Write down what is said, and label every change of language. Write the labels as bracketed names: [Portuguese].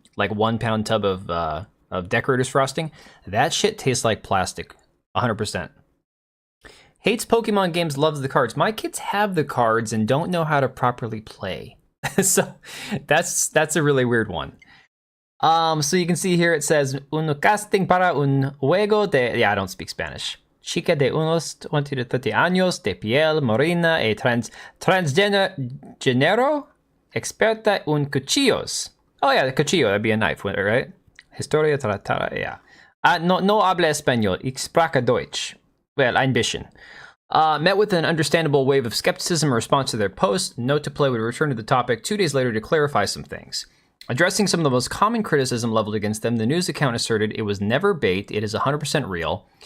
[English] like 1 pound tub of decorator's frosting. That shit tastes like plastic, 100%. Hates Pokemon games, loves the cards. My kids have the cards and don't know how to properly play. So that's a really weird one. So you can see here it says [Spanish] un casting para un juego de, [English] yeah, I don't speak Spanish. [Spanish] Chica de unos 20 to 30 años, de piel morena y transgénero, experta en cuchillos. [English] Oh yeah, the cuchillo, that'd be a knife, right? [Spanish] Historia tratada, [English] yeah. [Spanish] No habla español, [German] ich spreche Deutsch. [English] Well, [German] ein bisschen. [English] Met with an understandable wave of skepticism in response to their post. Note to play would return to the topic 2 days later to clarify some things. Addressing some of the most common criticism leveled against them, the news account asserted it was never bait, it is 100% real.